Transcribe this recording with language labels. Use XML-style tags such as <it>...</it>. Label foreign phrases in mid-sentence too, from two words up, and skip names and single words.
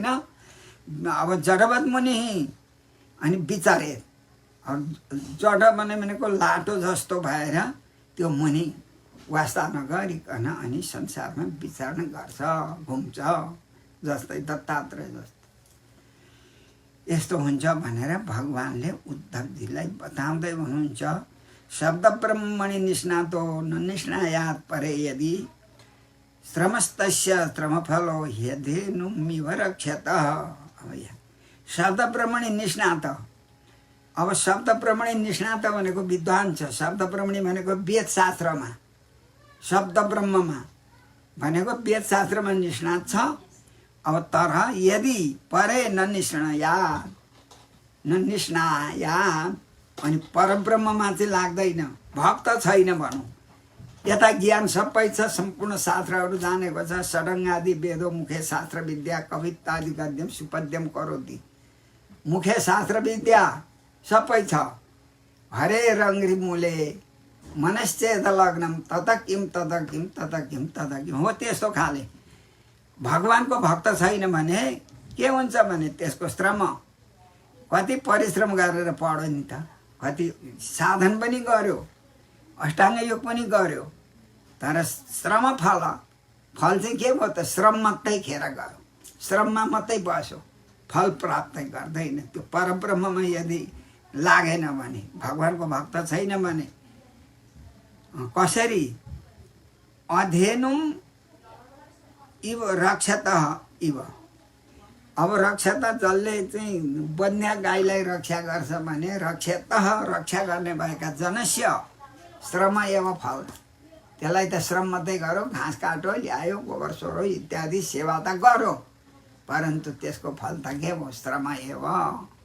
<ne>अब जडवत मुनि अनि विचारे जड भनेको लाटो जस्तो भएर त्यो मुनि वास्ता नगरिकन अनि संसारमा विचरण गर्छ, घुम्छ, जस्तै दत्तात्रेय जस्तो। यस्तो हुन्छ भनेर भगवानले उद्धवजीलाई बताउँदै हुनुहुन्छ।</ne> <sa>शब्द ब्रह्मणि निष्णातो न निष्णायात् परे यदि श्रमस्तस्य श्रमफलो ह्यधेनुमिव रक्षतः।</sa> <ne>अब यहाँ</ne> <sa>शब्द ब्रह्मणि निष्णात।</sa> <ne>अब</ne> <sa>शब्द ब्रह्मणि निष्णात</sa> <ne>भनेको विद्वान छ।</ne> <sa>शब्द ब्रह्मणि</sa> <ne>भनेको वेदशास्त्रमा, शब्द ब्रह्ममा भनेको वेदशास्त्रमा निष्णात छ। अब तर</ne> <sa>यदि परे न निष्णायात्</sa> <ne>अनि परब्रह्ममा चाहिँ लाग्दैन, भक्त छैन भनौँ। यता ज्ञान सबै छ, सम्पूर्ण शास्त्रहरू जानेको छ,</ne> <sa>षडङ्ग आदि वेदो मुखे शास्त्र विद्या कवित्तादि गद्यम सुपद्यम करोति। मुखे शास्त्र विद्या</sa> <ne>सबै छ।</ne> <sa>हरे रङ्ग्री मूले मनश्चेत लग्नम तत किम तत किम तत किम तत किम</sa> <ne>हो त्यस्तो खाले। भगवानको भक्त छैन भने के हुन्छ भने त्यसको श्रम, कति परिश्रम गरेर पढ्यो नि त, कति साधन पनि गर्यो, अष्टाङ्ग योग पनि गर्यो, तर श्रम फल चाहिँ के भयो त, श्रम मात्रै खेर गयो, श्रममा मात्रै बस्यो, फल प्राप्त गर्दैन। त्यो परब्रह्ममा यदि लागेन भने, भगवानको भक्त छैन भने कसरी</ne> <sa>अधेनुम इव रक्षतः इव।</sa> <ne>अब रक्षता जसले चाहिँ बन्या गाईलाई रक्षा गर्छ भने रक्षतः रक्षा गर्ने भएका</ne> <sa>जनस्य श्रम एवं फल।</sa> <ne>त्यसलाई त श्रम मात्रै गरो, घाँस काटो, ल्यायो, गोबर सोरो इत्यादि सेवा त गरो, परन्तु त्यसको फल त के भयो,</ne> <sa>श्रम एवं।</sa>